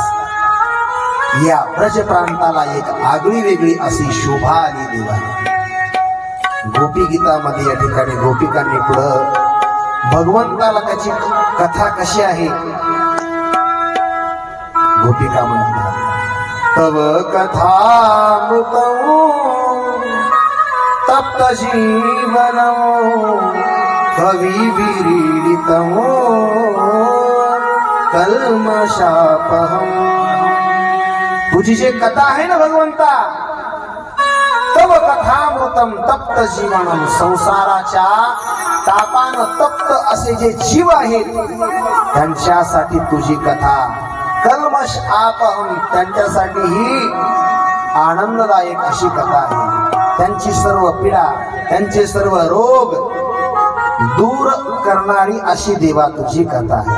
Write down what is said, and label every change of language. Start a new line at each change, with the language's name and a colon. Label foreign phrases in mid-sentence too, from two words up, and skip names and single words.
Marathi: या व्रज प्रांताला एक आगळी वेगळी अशी शोभा आली देवाला. गोपी गीतामध्ये या ठिकाणी गोपिकांनी पुढं भगवंताला त्याची कथा कशी आहे. गोपिका म्हणतात,
Sanskrit: तव कथामृतम् तप्त जीवनम् कवि विरीडितम् कल्मषापहम्.
Marathi: तुझी जे कथा आहे ना भगवंता,
Sanskrit: तव तव कथामृतम तप्त जीवनम,
Marathi: संसाराच्या तापानं तप्त असे जे जीव आहेत त्यांच्यासाठी तुझी कथा,
Sanskrit: कल्मश आपहम,
Marathi: त्यांच्यासाठी ही आनंददायक अशी कथा आहे. त्यांची सर्व पीडा, त्यांचे सर्व रोग दूर करणारी अशी देवा तुझी कथा आहे.